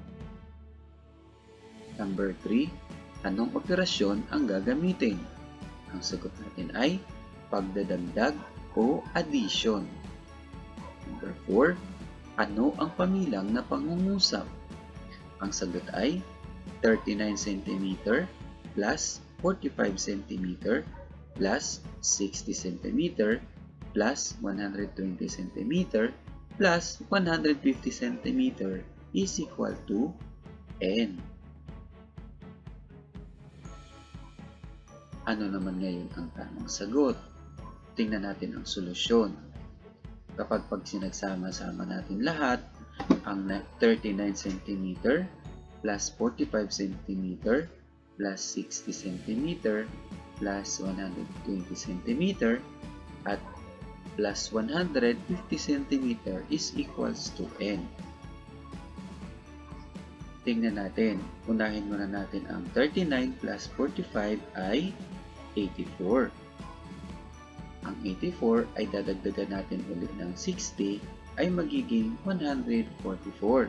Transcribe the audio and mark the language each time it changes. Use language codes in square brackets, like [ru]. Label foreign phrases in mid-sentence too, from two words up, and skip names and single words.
[tl] Number 3, anong operasyon ang gagamitin? Ang sagot natin ay pagdadagdag o addition. Number 4, ano ang pamilang na pangungusap? Ang sagot ay [en] 39 cm plus 45 cm plus 60 cm plus 120 cm plus 150 cm is equal to n. [tl] Ano naman ngayon ang tamang sagot? Tingnan natin ang solusyon. Kapag sinagsama-sama natin lahat, ang [en] 39 cm plus 45 cm plus 60 cm plus 120 cm [tl] at [en] plus 150 cm is equals to n. [tl] Tingnan natin. Unahin muna natin ang 39 plus 45 ay 84. Ang 84 ay dadagdagan natin ulit ng 60 ay magiging 144.